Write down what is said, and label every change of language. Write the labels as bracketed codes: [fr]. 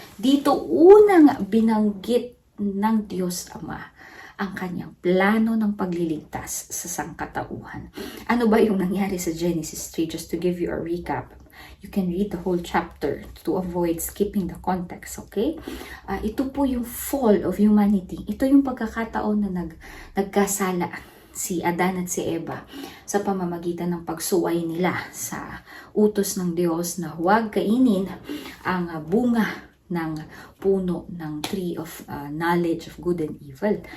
[tl] Dito unang binanggit ng Diyos Ama ang kanyang plano ng pagliligtas sa sangkatauhan. Ano ba yung nangyari sa Genesis 3? [en] Just to give you a recap, you can read the whole chapter to avoid skipping the context, okay? [tl] Ito po yung fall of humanity. Ito yung pagkakataon na nagkasala si Adan at si Eva sa pamamagitan ng pagsuway nila sa utos ng Diyos na huwag kainin ang bunga ng puno ng [en] tree of knowledge of good and evil.